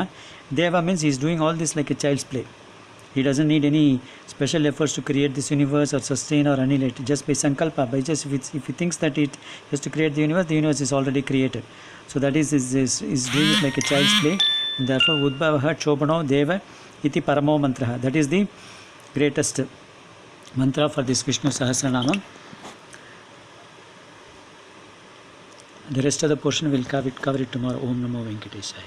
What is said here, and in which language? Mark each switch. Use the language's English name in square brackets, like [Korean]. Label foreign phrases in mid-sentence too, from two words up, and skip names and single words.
[English] Deva means he is doing all this like a child's play. He doesn't need any special efforts to create this universe or sustain or annihilate. Just by sankalpa, by just if he thinks that it has to create the universe is already created. So that is doing it like a child's play, and therefore [Sanskrit] udbhavaha kshobhaṇo deva iti paramomantraha. [English] That is the greatest mantra for this Vishnu Sahasranamam. The rest of the portion will cover it tomorrow. [Sanskrit] Om Namo Venkatesaya.